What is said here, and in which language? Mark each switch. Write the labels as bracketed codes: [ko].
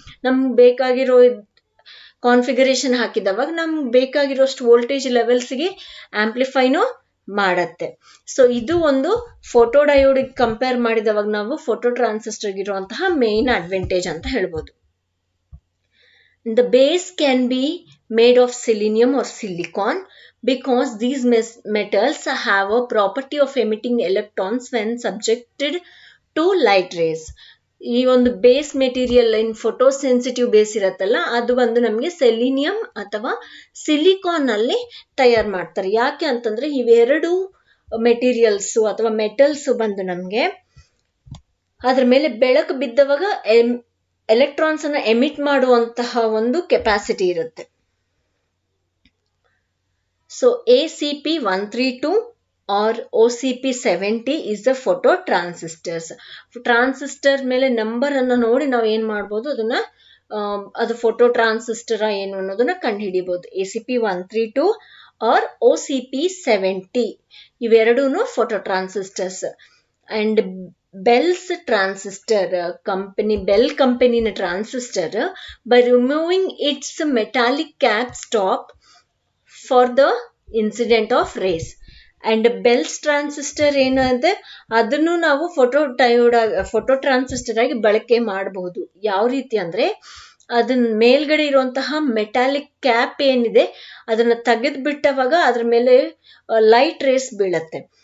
[kn] ನಮ್ಗೆ ಬೇಕಾಗಿರೋ ಕಾನ್ಫಿಗರೇಷನ್ ಹಾಕಿದವಾಗ ನಮ್ಗೆ ಬೇಕಾಗಿರೋಷ್ಟು ವೋಲ್ಟೇಜ್ ಲೆವೆಲ್ಸ್ಗೆ ಆಂಪ್ಲಿಫೈನು ಮಾಡತ್ತೆ. ಸೊ ಇದು ಒಂದು ಫೋಟೋ ಡಯೋಡ್ ಕಂಪೇರ್ ಮಾಡಿದವಾಗ ನಾವು ಫೋಟೋ ಟ್ರಾನ್ಸಿಸ್ಟರ್ಗೆ ಇರುವಂತಹ ಮೇನ್ ಅಡ್ವಾಂಟೇಜ್ ಅಂತ ಹೇಳ್ಬೋದು. [en] The base can be made of selenium or silicon because these metals have a property of emitting electrons when subjected to light rays. [kn] ಈ ಒಂದು base material ಇನ್ photo sensitive base ಇರತ್ತಲ್ಲ, ಅದು ಬಂದು ನಮಗೆ selenium ಅಥವಾ silicon ಅಲ್ಲಿ ತಯಾರು ಮಾಡ್ತಾರೆ. ಯಾಕೆ ಅಂತಂದ್ರೆ ಇವೆರಡು ಮೆಟೀರಿಯಲ್ಸ್ ಅಥವಾ ಮೆಟಲ್ಸ್ ಬಂದು ನಮ್ಗೆ ಅದ್ರ ಮೇಲೆ ಬೆಳಕು ಬಿದ್ದವಾಗ ಎಲೆಕ್ಟ್ರಾನ್ಸ್ ಅನ್ನ ಎಮಿಟ್ ಮಾಡುವಂತಹ ಒಂದು ಕೆಪಾಸಿಟಿ ಇರುತ್ತೆ. [en] So ACP132 or OCP70 is the photo transistors. [kn] Transistor ಮೇಲೆ ನಂಬರ್ ಅನ್ನ ನೋಡಿ ನಾವು ಏನ್ ಮಾಡ್ಬೋದು, ಅದನ್ನ ಅದು ಫೋಟೋ ಟ್ರಾನ್ಸಿಸ್ಟರ್ ಏನು ಅನ್ನೋದನ್ನ ಕಂಡುಹಿಡಿಬಹುದು. ACP132 or OCP70 ಇವೆರಡೂನು photo transistors. [en] And Bell's transistor company, Bell company transistor, by removing its metallic cap stop for the incident of rays. And Bell's transistor [kn] ಏನಂದ್ರೆ ಅದನ್ನು ನಾವು ಫೋಟೋ ಟ್ರಾನ್ಸಿಸ್ಟರ್ ಆಗಿ ಬಳಕೆ ಮಾಡಬಹುದು. ಯಾವ ರೀತಿ ಅಂದ್ರೆ ಅದನ್ನ ಮೇಲ್ಗಡೆ ಇರುವಂತಹ ಮೆಟಾಲಿಕ್ ಕ್ಯಾಪ್ ಏನಿದೆ ಅದನ್ನ ತೆಗೆದು ಬಿಟ್ಟವಾಗ ಅದ್ರ ಮೇಲೆ ಲೈಟ್ ರೇಸ್ ಬೀಳತ್ತೆ.